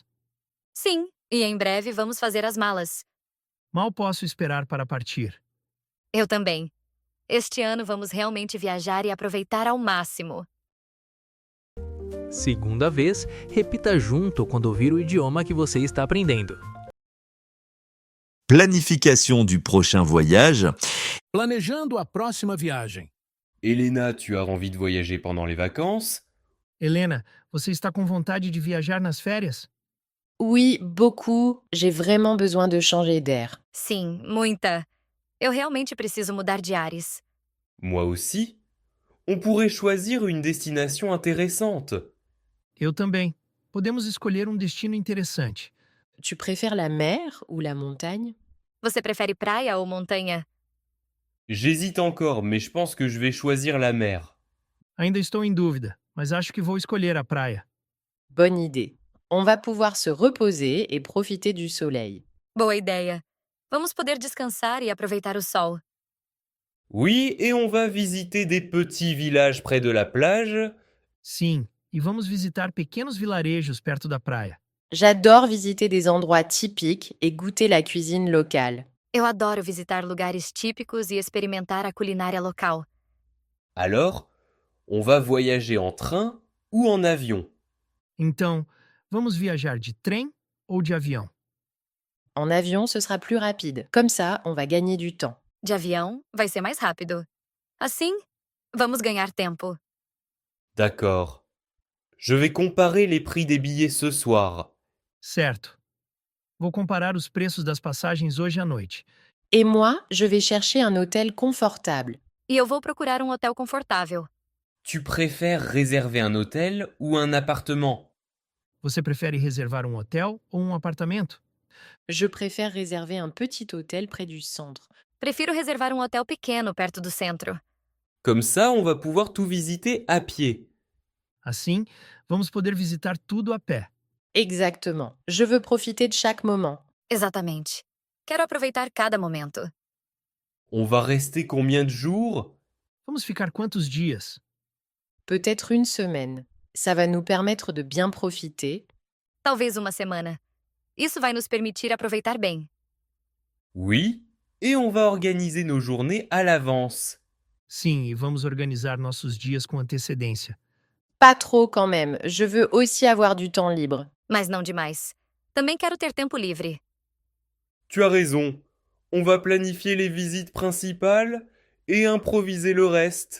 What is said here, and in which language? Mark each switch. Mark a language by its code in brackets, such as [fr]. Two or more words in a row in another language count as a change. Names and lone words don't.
[pt] Sim, e em breve vamos fazer as malas. Mal posso esperar para partir. Eu também. Este ano vamos realmente viajar e aproveitar ao máximo. Segunda vez, repita junto quando ouvir o idioma que você está aprendendo. [fr] Planification du prochain voyage. [pt] Planejando a próxima viagem. [fr] Elena, tu as envie de voyager pendant les vacances? [pt] Helena, você está com vontade de viajar nas férias? [fr] Oui, beaucoup. J'ai vraiment besoin de changer d'air. [pt] Sim, muita. Eu realmente preciso mudar de ares. [fr] Moi aussi. On pourrait choisir une destination intéressante. [pt] Eu também. Podemos escolher um destino interessante. [fr] Tu préfères la mer ou la montagne? [pt] Você prefere praia ou montanha? [fr] J'hésite encore, mais je pense que je vais choisir la mer. [pt] Ainda estou em dúvida, mas acho que vou escolher a praia. [fr] Bonne idée. On va pouvoir se reposer et profiter du soleil. [pt] Boa ideia. Vamos poder descansar e aproveitar o sol. [fr] Oui, et on va visiter des petits villages près de la plage. [pt] Sim, e vamos visitar pequenos vilarejos perto da praia. [fr] J'adore visiter des endroits typiques et goûter la cuisine locale. [pt] Eu adoro visitar lugares típicos e experimentar a culinária local. [fr] Alors, on va voyager en train ou en avion? [pt] Então, vamos viajar de trem ou de avião? [fr] En avion, ce sera plus rapide. Comme ça, on va gagner du temps. [pt] De avião, vai ser mais rápido. Assim, vamos ganhar tempo. [fr] D'accord. Je vais comparer les prix des billets ce soir. [pt] Certo. Vou comparar os preços das passagens hoje à noite. [fr] Et moi, je vais chercher un hôtel confortable. [pt] E eu vou procurar um hotel confortável. [fr] Tu préfères réserver un hôtel ou un appartement? [pt] Você prefere reservar um hotel ou um apartamento? [fr] Je préfère réserver un petit hôtel près du centre. [pt] Prefiro reservar um hotel pequeno perto do centro. [fr] Comme ça, on va pouvoir tout visiter à pied. [pt] Assim, vamos poder visitar tudo a pé. [fr] Exactement. Je veux profiter de chaque moment. [pt] Exatamente. Quero aproveitar cada momento. [fr] On va rester combien de jours? [pt] Vamos ficar quantos dias? [fr] Peut-être une semaine. Ça va nous permettre de bien profiter. [pt] Talvez uma semana. Isso vai nos permitir aproveitar bem. [fr] Oui, et on va organiser nos journées à l'avance. [pt] Sim, e vamos organizar nossos dias com antecedência. [fr] Pas trop quand même. Je veux aussi avoir du temps libre. [pt] Mas não demais. Também quero ter tempo livre. [fr] Tu as raison. On va planifier les visites principales et improviser le reste.